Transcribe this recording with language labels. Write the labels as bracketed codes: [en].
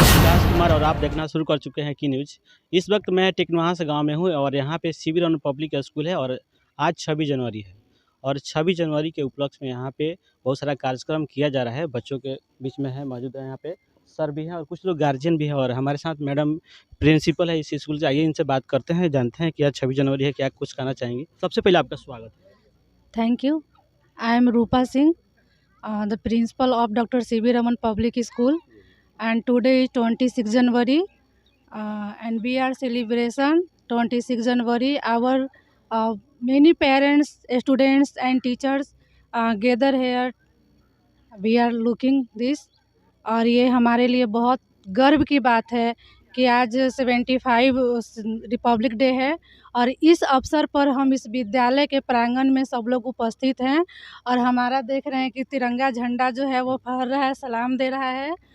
[hi] विकास कुमार और आप देखना शुरू कर चुके हैं की न्यूज़। इस वक्त मैं टिकनवास गांव में हूं और यहां पे सीवी रमन पब्लिक स्कूल है और आज 26 जनवरी है और 26 जनवरी के उपलक्ष्य में यहां पे बहुत सारा कार्यक्रम किया जा रहा है। बच्चों के बीच में है मौजूद है, यहाँ पे सर भी हैं और कुछ लोग गार्जियन भी हैं और हमारे साथ मैडम प्रिंसिपल है इस स्कूल से। आइए इनसे बात करते हैं, जानते हैं कि आज 26 जनवरी है, क्या कुछ कहना चाहेंगे। सबसे पहले आपका स्वागत है। [en] Thank you. I am Rupa Singh, the principal of Dr. C.V. Raman Public School, and today is 26 January, and we are celebration 26 January. Our many parents, students, and teachers gather here. We are looking this, [hi] और ये हमारे लिए बहुत गर्व की बात है कि आज 75 रिपब्लिक डे है और इस अवसर पर हम इस विद्यालय के प्रांगण में सब लोग उपस्थित हैं और हमारा देख रहे हैं कि तिरंगा झंडा जो है वो फहर रहा है, सलाम दे रहा है।